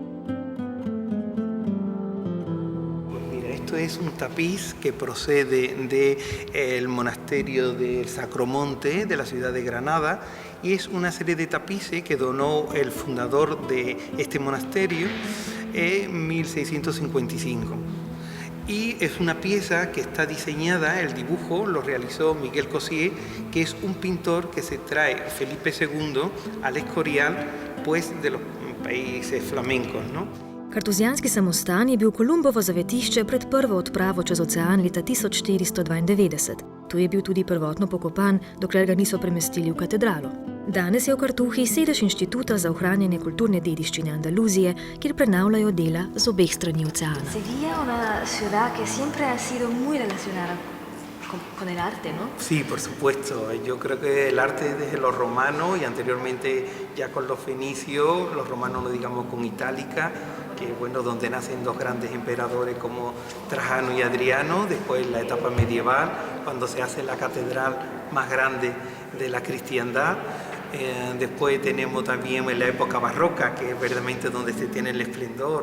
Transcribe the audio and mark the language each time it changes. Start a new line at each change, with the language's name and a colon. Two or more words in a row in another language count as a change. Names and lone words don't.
Spanish: Pues mira, esto es un tapiz que procede del monasterio del Sacromonte de la ciudad de Granada y es una serie de tapices que donó el fundador de este monasterio en 1655. Y es una pieza que está diseñada, el dibujo lo realizó Miguel Cossier, que es un pintor que se trae Felipe II al Escorial, pues de los países flamencos, ¿no?
Slovenian: Kartuzijanski samostan je bil Kolumbovo zavetišče pred prvo odpravo čez ocean leta 1492. Tu je bil tudi prvotno pokopan, dokler ga niso premestili v katedralo. Danes je v Cartuji sedež Inštituta za ohranjanje kulturne dediščine Andaluzije, kjer prenavljajo dela z obeh strani oceana.
Spanish: Sevilla je una ciudad que siempre ha sido muy relacionada con el arte, ¿no? Sí, por supuesto. Yo creo que el arte desde los romanos y anteriormente ya con los fenicios, los romanos no digamos con Itálica, que bueno, donde nacen dos grandes emperadores como Trajano y Adriano, después la etapa medieval, cuando se hace la catedral más grande de la cristiandad, Después tenemos también en la época barroca, que es verdaderamente donde se tiene el esplendor.